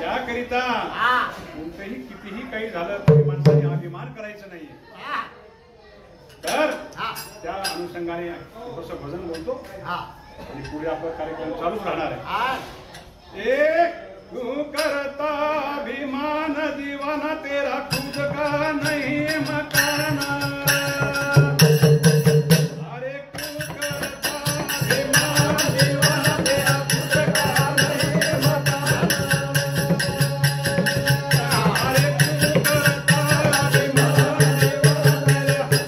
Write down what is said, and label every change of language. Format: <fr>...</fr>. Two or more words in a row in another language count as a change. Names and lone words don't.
<mr>त्याकरिता कोणतंही कितीही काही झालं तरी माणसाने अभिमान करायचं नाहीये. तर त्या अनुषंगाने थोडंसं भजन बोलतो आणि पुढे आपला कार्यक्रम चालूच राहणार आहे.</mr> <hi>एक तू करता अभिमान दीवाना तेरा खुद का नहीं मकाना. अरे तू करता अभिमान दीवाना तेरा खुद का नहीं मकाना. अरे तू करता अभिमान दीवाना</hi>